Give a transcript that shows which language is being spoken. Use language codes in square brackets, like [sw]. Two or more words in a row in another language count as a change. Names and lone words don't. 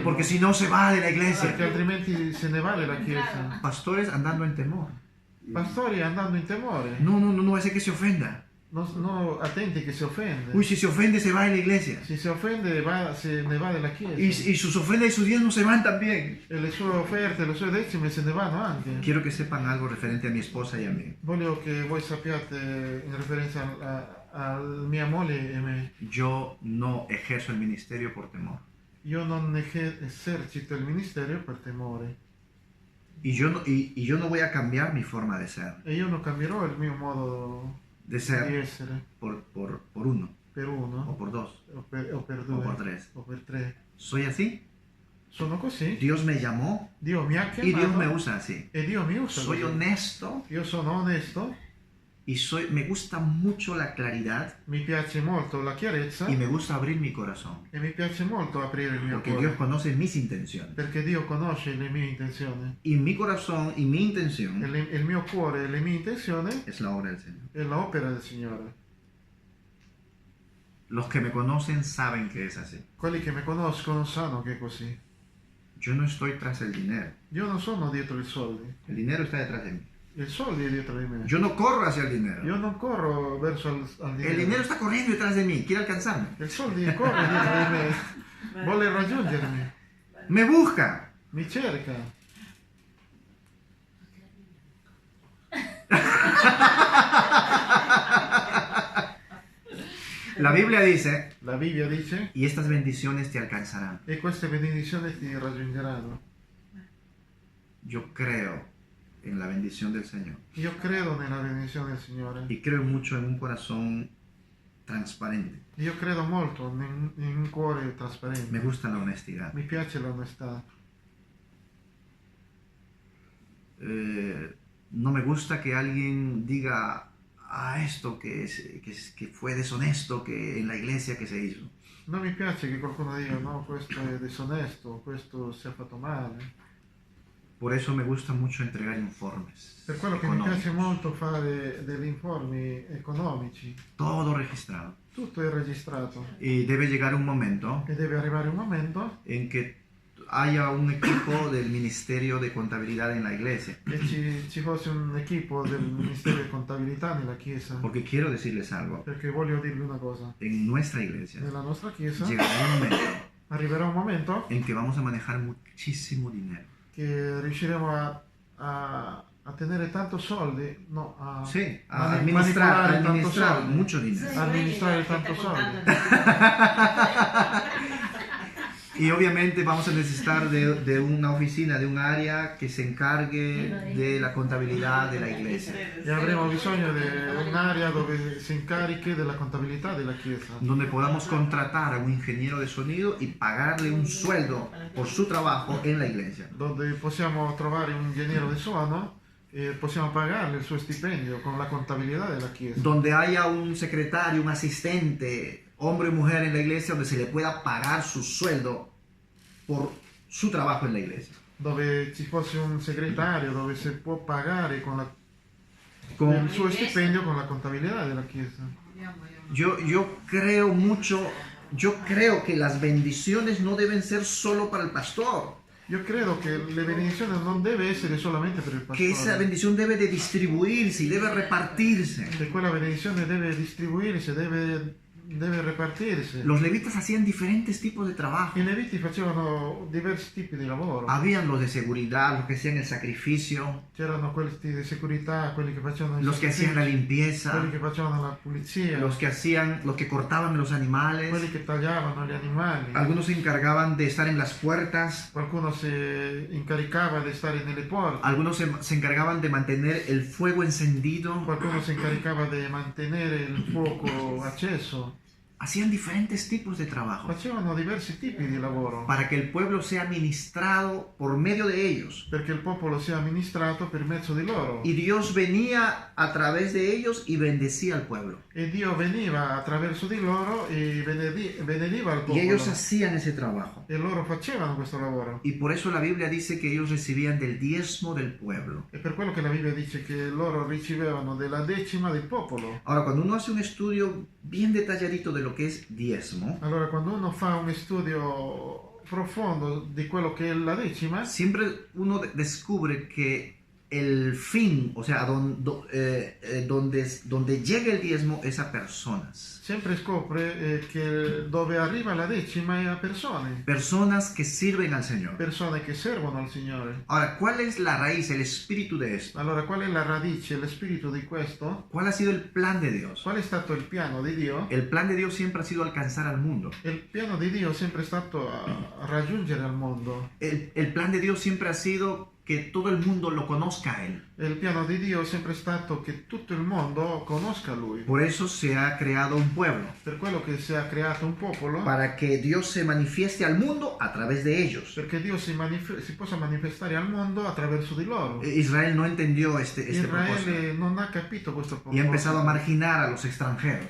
[es] Porque si no se va de la iglesia. [it] Perché altrimenti se ne va della chiesa. [es] Pastores andando en temor. [it] Pastori andando in temore. [es] No hace que se ofenda. [it] No, attenti che si offende. [es] Uy, si se ofende se va de la iglesia. [it] Se si offende se ne va della chiesa. [es] Y sus ofrendas y sus diezmos se van también. [it] E le sue offerte, le sue decime se ne vanno anche. [es] Quiero que sepan algo referente a mi esposa y a mí. [it] Voglio che voi sappiate in riferenza a mia moglie e me. [es] Yo no ejerzo el ministerio por temor. [it] Io non esercito il ministero per temore. [es] Y yo no voy a cambiar mi forma de ser. [it] E io non cambierò il mio modo [es] De [it] di [es] ser [it] essere [es] por uno, [it] per o uno, [es] por dos, [it] o per o due, [es] por tres. [it] o per tre. [es] Soy así. [it] Sono così. [es] Dios me llamó [it] Dio mi ha [es] y Dios me [it] chiamato [es] usa así. [it] e Dio mi usa. [es] Soy [it] così. [es] honesto [it] Io sono onesto, [es] y me gusta mucho la claridad [it] mi piace molto la chiarezza [es] y me gusta abrir mi corazón. [it] e mi piace molto aprire il mio [es] Porque [it] cuore. [es] Dios conoce mis intenciones. [it] Perché Dio conosce le mie intenzioni. [es] Y mi corazón y mi intención [it] Il mio cuore e le mie intenzioni [es] es la obra del Señor. [it] è l'opera del Signore. [es] Los que me conocen saben que es así. [it] Quelli che mi conoscono sanno che è così. [es] Yo no estoy tras el dinero. [it] Io non sono dietro i soldi. [es] El dinero está detrás de mí. [it] Il soldi è dietro di me. [es] Yo no corro hacia el dinero. [it] Io non corro verso al dinero. [es] El dinero está corriendo detrás de mí, quiere alcanzarme. [it] Il soldi corre dietro di me. Vuole raggiungermi. [es] Me busca. [it] Mi cerca. [es] La Biblia dice, [it] La Bibbia dice, [es] y estas bendiciones te alcanzarán. [it] e queste benedizioni ti raggiungeranno. [es] Yo creo en la bendición del Señor. [it] Io credo nella benedizione del Signore. [es] Y creo mucho en un corazón transparente. [it] Io credo molto in un cuore trasparente. [es] Me gusta la honestidad. [it] Mi piace l'onestà. [es] No me gusta que alguien diga esto que fue deshonesto que en la iglesia que se hizo. [it] Non mi piace che qualcuno dica no, questo è disonesto, questo si è fatto male. [es] Por eso me gusta mucho entregar informes. [it] Per quello che mi [es] económicos. [it] piace molto fare degli informi economici, [es] Todo registrado. [it] tutto è registrato [es] Y debe llegar un momento [it] e deve arrivare un momento [es] en que haya un equipo del Ministerio de Contabilidad en la iglesia. [it] che ci fosse un equipo del Ministero di Contabilità nella Chiesa. [es] Porque quiero decirles algo. [it] Perché voglio dirvi una cosa. [es] En nuestra iglesia [it] Nella nostra Chiesa [es] llegará un momento [it] arriverà un momento [es] en que vamos a manejar muchísimo dinero. [it] che riusciremo a tenere tanto soldi, [es] no, a Sí, a [it] manipolare tanto [es] administrar [it] soldi. [es] mucho dinero. [it] Amministrare tanto soldi. [es] Y obviamente vamos a necesitar de una oficina, de un área que se encargue de la contabilidad de la iglesia, [it] E avremo bisogno di un'area dove si incarichi della contabilità della Chiesa, [es] donde podamos contratar a un ingeniero de sonido y pagarle un sueldo por su trabajo en la iglesia. [it] dove possiamo trovare un ingegnere di suono e possiamo pagarle il suo stipendio con la contabilità della Chiesa, [es] Donde haya un secretario, un asistente, hombre o mujer en la iglesia, donde se le pueda pagar su sueldo por su trabajo en la iglesia. [it] dove ci fosse un segretario, dove si può pagare con Con- il suo stipendio con la contabilità della Chiesa. [es] yo creo mucho, yo creo que las bendiciones no deben ser solo para el pastor, [it] Io credo che le benedizioni non deve essere solamente per il [es] que esa [it] pastore, [es] bendición debe de distribuirse y debe repartirse. [it] che quella benedizione deve distribuirsi, deve repartirsi. [es] Los levitas hacían diferentes tipos de trabajo. [it] I leviti facevano diversi tipi di lavoro. [es] Habían los de seguridad, los que hacían el sacrificio, [it] C'erano quelli di sicurezza, quelli che facevano il [es] los que hacían la [it] sacrificio, [es] limpieza, [it] quelli che facevano la pulizia, [es] los que cortaban los animales. [it] quelli che tagliavano gli animali. [es] Algunos se encargaban de estar en las puertas, [it] Qualcuno si incaricava di stare nelle porte, [es] algunos se encargaban de mantener el fuego encendido. [it] qualcuno si incaricava di mantenere il fuoco acceso. [es] Hacían diferentes tipos de trabajo [it] Facevano diversi tipi di lavoro [es] para que el pueblo sea ministrado por medio de ellos. [it] perché il popolo sia amministrato per mezzo di loro. [es] Y Dios venía a través de ellos y bendecía al pueblo. [it] E Dio veniva attraverso di loro e benediva il [es] Y [it] popolo. [es] ellos hacían ese trabajo. [it] E loro facevano questo lavoro. [es] Y por eso la Biblia dice que ellos recibían del diezmo del pueblo. [it] E per quello che la Bibbia dice che loro ricevevano della decima del popolo. [es] Ahora, cuando uno hace un estudio bien detalladito de lo que es diezmo, [it] Allora, quando uno fa un studio profondo di quello che è la decima, [es] siempre uno descubre que el fin, o sea, donde llega el diezmo es a personas. [it] sempre scopre che dove arriva la decima è a persone. [es] Personas que sirven al Señor. [it] Persone che servono al Signore. [es] Ahora, ¿cuál es la raíz, el espíritu de esto? [it] Allora, qual è la radice, lo spirito di questo? [es] ¿Cuál ha sido el plan de Dios? [it] Qual è stato il piano di Dio? [es] El plan de Dios siempre ha sido alcanzar al mundo. [it] Il piano di Dio è sempre stato a raggiungere al mondo. [es] El plan de Dios siempre ha sido que todo el mundo lo conozca a Él. [it] Il piano di Dio è sempre stato che tutto il mondo conosca Lui. [es] Por eso se ha creado un pueblo, [it] Per quello che si è creato un popolo, [es] para que Dios se manifieste al mundo a través de ellos. [it] perché Dio si possa manifestare al mondo attraverso di loro. [es] Israel no entendió este propósito [it] Israele non ha capito questo [es] y ha [it] proposito [es] empezado a marginar a los extranjeros.